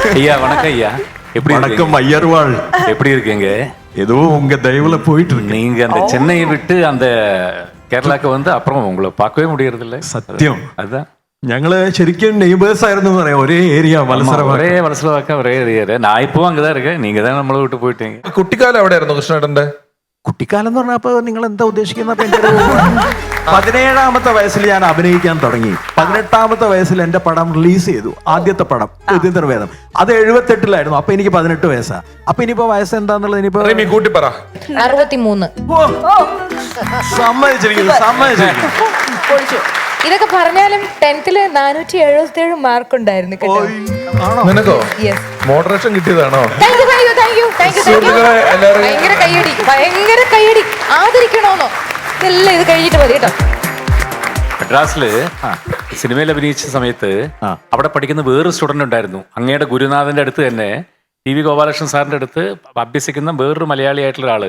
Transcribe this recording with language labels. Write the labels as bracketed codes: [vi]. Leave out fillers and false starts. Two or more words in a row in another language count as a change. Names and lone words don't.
[ta] ஐயா வணக்கம் ஐயா. எப்படி வணக்கம் ஐயர்வாள். எப்படி இருக்கீங்க? ஏதோ உங்க தயவுல போயிட்டு இருக்கு. நீங்க அந்த சென்னையை விட்டு அந்த കേരളക്ക് வந்து அப்புறம் உங்களை பார்க்கவே முடியறதில்ல. [ml] സത്യം. [ta] அதுதான் [ml] ഞങ്ങള് ശരിക്കും നെയ്ബേഴ്സ് ആയിരുന്നു എന്ന് പറയാം. ഒരേ ഏരിയ [ta] ஒரே வலசலவாக்க ஒரே ஏரியா. நான் இப்பவும் அங்கதான் இருக்கேன். நீங்க தான் நம்மளை விட்டு போயிட்டீங்க. [ml] കുട്ടിക്കാലം എവിടെയായിരുന്നു കൃഷ്ണേട്ടന്റെ? കുട്ടിക്കാലം എന്ന് പറഞ്ഞപ്പോ നിങ്ങൾ എന്താ ഉദ്ദേശിക്കുന്ന? 17-ാമത്തെ വയസ്സിൽ ഞാൻ അഭിനയിക്കാൻ തുടങ്ങി. 18-ാമത്തെ വയസ്സിൽ എന്റെ പടം റിലീസ് ചെയ്തു. ആദ്യത്തെ പടം യതീന്ദ്രവേദം. അത് 78-ലായിരുന്നു. അപ്പൊ എനിക്ക് 18 വയസ്സാ. അപ്പൊ ഇനിയിപ്പോ വയസ്സ് എന്താന്നുള്ളത് ഇനിയിപ്പോ റിമി കൂട്ടി പറ. 63. സമ്മതിച്ചിരിക്കുന്നു. ഇതൊക്കെ പറഞ്ഞാലും 10th 477 മാർക്ക് ഉണ്ടായിരുന്നു കേട്ടോ. നിനക്കോ? Yes. മോഡറേഷൻ കിട്ടിയതാണോ? [en] Thank you. [ml] സുഹൃത്തുക്കളെ എല്ലാവരും ഭയങ്കര കയ്യടി. ആദരിക്കണോന്നോ? എല്ലാം ഇത് കഴിഞ്ഞിട്ട് മതി കേട്ടോ. മദ്രാസില് സിനിമയിൽ അഭിനയിച്ച സമയത്ത് അവിടെ പഠിക്കുന്ന വേറൊരു സ്റ്റുഡന്റ് ഉണ്ടായിരുന്നു. അങ്ങയുടെ ഗുരുനാഥന്റെ അടുത്ത് തന്നെ ടി.വി. ഗോപാലകൃഷ്ണൻ സാറിന്റെ അടുത്ത് അഭ്യസിക്കുന്ന വേറൊരു മലയാളിയായിട്ടുള്ള ഒരാള്.